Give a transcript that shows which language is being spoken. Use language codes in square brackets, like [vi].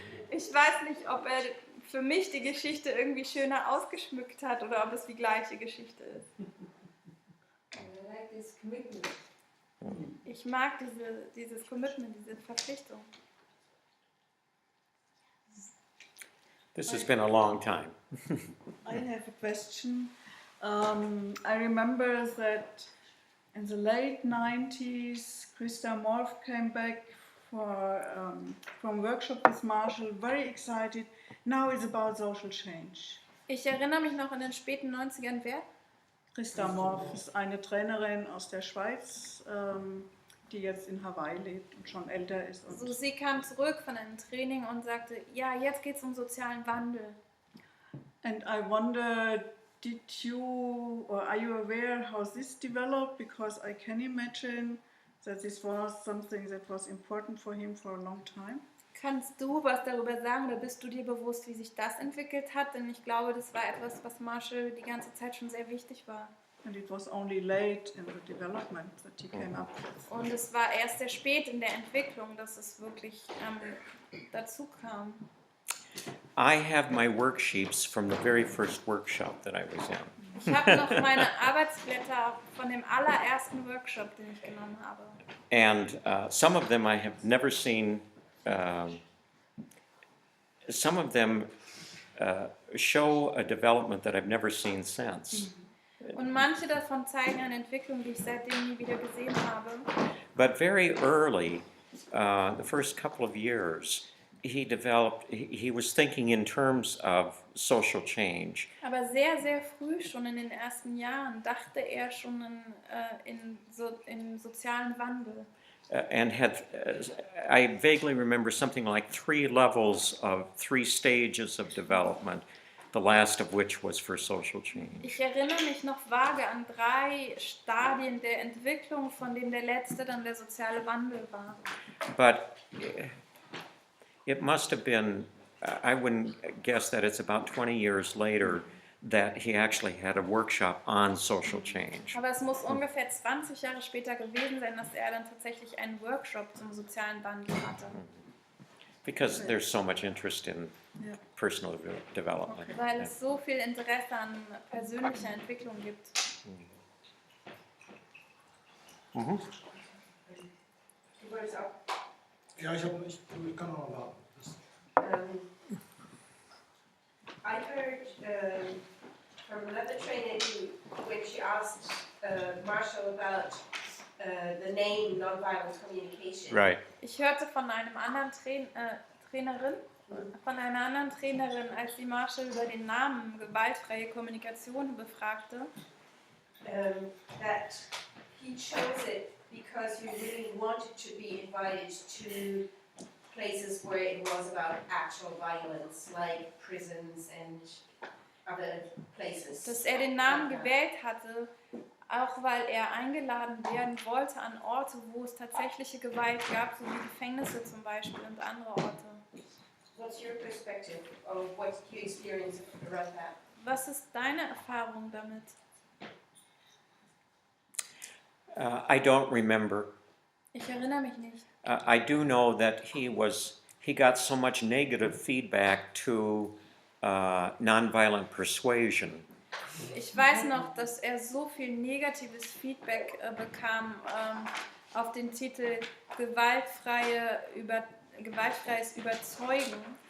[de] Ich weiß nicht, ob er für mich die Geschichte irgendwie schöner ausgeschmückt hat oder ob es die gleiche Geschichte ist. [en] And I like this commitment. [de] Ich mag dieses Commitment, diese Verpflichtung. [en] This has been a long time. I have a question. I remember that in the late 90s, Allan Rohlf came back from workshop with Marshall, very excited. Now it's about social change. [de] Ich erinnere mich noch in den späten 90ern, wer? Allan Rohlf ist eine Trainerin aus der Schweiz, die jetzt in Hawaii lebt und schon älter ist. Und So, sie kam zurück von einem Training und sagte, ja, jetzt geht es um sozialen Wandel. [en] And I wonder, are you aware how this developed? Because I can imagine that this was something that was important for him for a long time. [de] Kannst du was darüber sagen oder bist du dir bewusst, wie sich das entwickelt hat? Denn ich glaube, das war etwas, was Marshall die ganze Zeit schon sehr wichtig war. [en] And it was only late in the development that he came up with. [de] Und es war erst sehr spät in der Entwicklung, dass es wirklich dazu kam. [en] I have my worksheets from the very first workshop that I was in. [de] Ich habe noch meine Arbeitsblätter von dem allerersten Workshop, den ich genommen habe. [en] And some of them I have never seen, some of them show a development that I've never seen since. [de] Und manche davon zeigen eine Entwicklung, die ich seitdem nie wieder gesehen habe. [en] But very early, the first couple of years, he was thinking in terms of social change. [de] Aber sehr, sehr früh, schon in den ersten Jahren, dachte er schon in sozialen Wandel. [en] And I vaguely remember something like 3 levels of 3 stages of development, the last of which was for social change. [de] Ich erinnere mich noch vage an 3 Stadien der Entwicklung, von denen der letzte dann der soziale Wandel war. [en] But it must have been I wouldn't guess that it's about 20 years later that he actually had a workshop on social change. [de] Aber es muss ungefähr 20 Jahre später gewesen sein, dass er dann tatsächlich einen Workshop zum sozialen Wandel hatte. [en] Because there's so much interest in Yeah. personal development. [de] Weil es so viel Interesse an persönlicher Entwicklung gibt. Mhm. Du wolltest auch. Ja, ich kann auch noch warten. [en] I heard from another trainer when she asked Marshall about the name nonviolent communication. Right. [de] Ich hörte von einem anderen Trainerin, als sie Marshall über den Namen gewaltfreie Kommunikation befragte, [en] That he chose it because he really wanted to be invited to places where it was about actual violence, like prisons and other places. [de] dass er den Namen gewählt hatte, auch weil er eingeladen werden wollte an Orte, wo es tatsächliche Gewalt gab, so wie Gefängnisse zum Beispiel und andere Orte. [en] What's your perspective of what you experienced around that? [de] Was ist deine Erfahrung damit? [en] I don't remember. [de] Ich erinnere mich nicht. [en] I do know that he got so much negative feedback to nonviolent persuasion. [de] Ich weiß noch, dass er so viel negatives Feedback bekam auf den Titel gewaltfreies Überzeugen.